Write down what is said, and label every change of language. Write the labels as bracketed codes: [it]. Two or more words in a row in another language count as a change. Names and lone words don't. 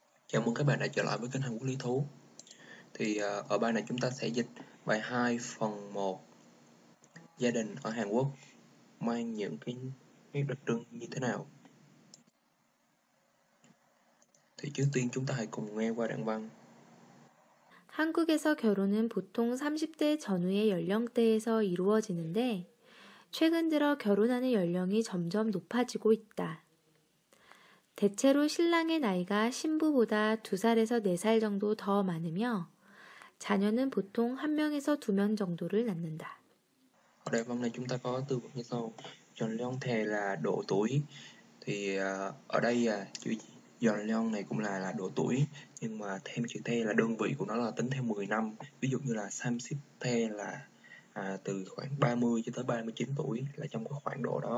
[vi] Chào mừng các bạn đã trở lại với kênh Hàn Quốc Lý Thú. Ở bài này chúng ta sẽ dịch bài 2 phần 1 gia đình ở Hàn Quốc mang những cái nét đặc trưng như thế nào. Thì trước tiên chúng ta hãy cùng nghe qua đoạn văn. [ko] 한국에서 결혼은 보통 30대 전후의 연령대에서 이루어지는데, 최근 들어 결혼하는 연령이 점점 높아지고 있다. 대체로 신랑의 나이가 신부보다 2살에서 4살 정도 더 많으며, 자녀는 보통 1명에서 2명 정도를 낳는다. [vi] Ở đoạn văn này chúng ta có từ vựng như sau. Yeonleong là độ tuổi. Ở đây chữ Yeonleong này cũng là độ tuổi, nhưng mà thêm chữ the là đơn vị của nó là tính theo 10 năm. Ví dụ như là Samsip là từ khoảng 30 cho tới 39 tuổi, là trong cái khoảng độ đó.